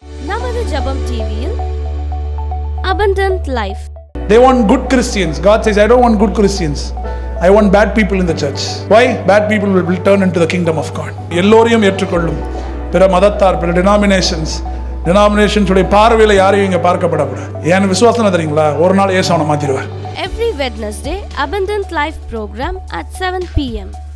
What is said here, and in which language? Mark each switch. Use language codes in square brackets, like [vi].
[ta] நமது ஜெபம் டிவியில் abundant life. [en] They want good Christians. God says, I don't want good Christians. I want bad people in the church. Why? Bad people will turn into the kingdom of God. [ta] எல்லோரையும் ஏற்றுக்கொள்ளும் பிற மதத்தார், பிற denominations உடைய பார்வையில் யாரையும் இங்கே பார்க்கப்படக்கூடாது. ஏன் விசுவாசம் தெரியுங்களா? ஒரு நாள் இயேசு அவனை மாத்திடுவார். [en] Every Wednesday, Abundant Life program at 7 p.m.